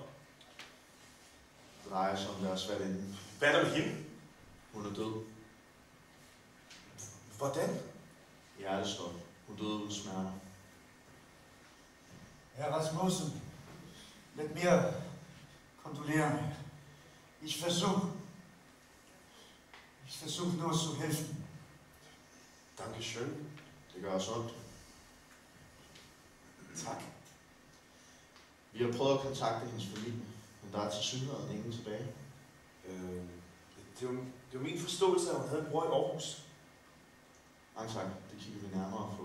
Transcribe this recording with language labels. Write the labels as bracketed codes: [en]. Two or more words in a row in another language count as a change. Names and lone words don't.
[da] Det drejer sig om deres valginde. Hvad er der med hende? Hun er død. Hvordan? Hjertestop. Hun døde uden smerter. Herr Rasmussen, lidt mere kondolerende. [de] Ich versuch nur zu helfen. Dankeschön. [da] Det gør os ondt. Tak. Vi har prøvet at kontakte hendes familie, men der er tilsyneladende ingen tilbage. Det var min forståelse, at hun havde en bror i Aarhus. Mange tak. Det kigger vi nærmere på.